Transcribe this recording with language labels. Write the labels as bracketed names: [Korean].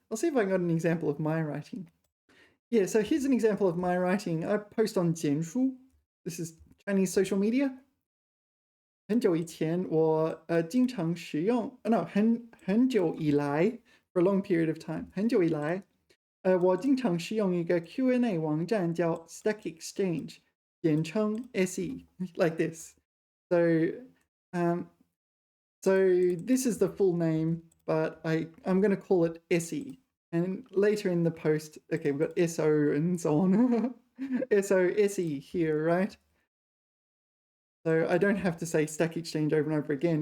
[English] I'll see if I got an example of my writing. Yeah, so here's an example of my writing. I post on 简书.This is Chinese social media. [Chinese] 很久以前我经常使用 no 很久以来 [English] for a long period of time. [Chinese] 很久以来我经常使用一个 Q&A 网站叫 Stack Exchange. [English] 简称 SE, like this. So, so this is the full name, but I'm going to call it SE. And later in the post, okay, we've got SO and so on. SO, SE here, right? So I don't have to say Stack Exchange over and over again.